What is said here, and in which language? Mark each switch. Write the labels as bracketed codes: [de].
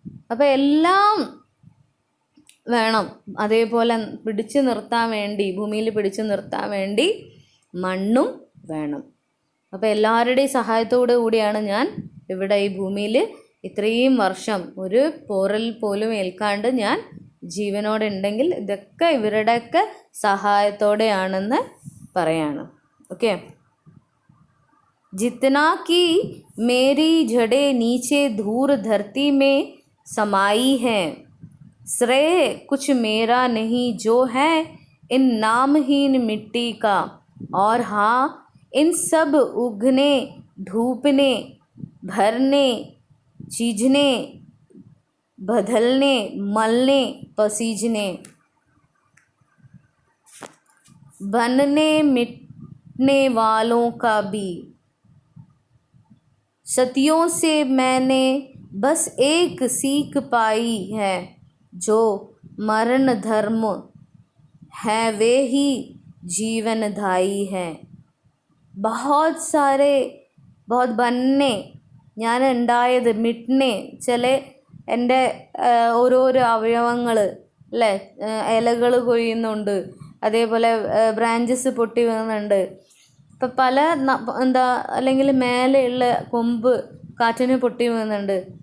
[ml] അപ്പം എല്ലാം വേണം. അതേപോലെ പിടിച്ചു നിർത്താൻ വേണ്ടി, ഭൂമിയിൽ പിടിച്ചു നിർത്താൻ വേണ്ടി മണ്ണും വേണം. അപ്പോൾ എല്ലാവരുടെയും സഹായത്തോടു കൂടിയാണ് ഞാൻ ഇവിടെ ഈ ഭൂമിയിൽ ഇത്രയും വർഷം ഒരു പോറൽ പോലും ഏൽക്കാണ്ട് ഞാൻ ജീവനോടെ ഉണ്ടെങ്കിൽ ഇതൊക്കെ ഇവരുടെയൊക്കെ സഹായത്തോടെയാണെന്ന് പറയാണ്. [hi] ഓക്കെ, जितना कि मेरी जड़ें नीचे धूर धरती में समाई हैं, श्रेय कुछ मेरा नहीं जो है इन नामहीन मिट्टी का, और हाँ इन सब उगने, ढूंपने, भरने, चीजने, बदलने, मलने, पसीजने, बनने मिटने वालों का भी सदियों से मैंने बस एक सीख पाई है, जो मरण धर्म है वे ही जीवनदायी है. बहुत बनने [ml] ഞാൻ ഉണ്ടായത്, മിട്നെ ചില എൻ്റെ ഓരോരോ അവയവങ്ങൾ അല്ലേ, ഇലകൾ കൊഴിയുന്നുണ്ട്, അതേപോലെ ബ്രാഞ്ചസ് പൊട്ടി വീഴുന്നുണ്ട്. ഇപ്പം പല അല്ലെങ്കിൽ മേലെയുള്ള കൊമ്പ് കാറ്റിന് പൊട്ടി വീഴുന്നുണ്ട്.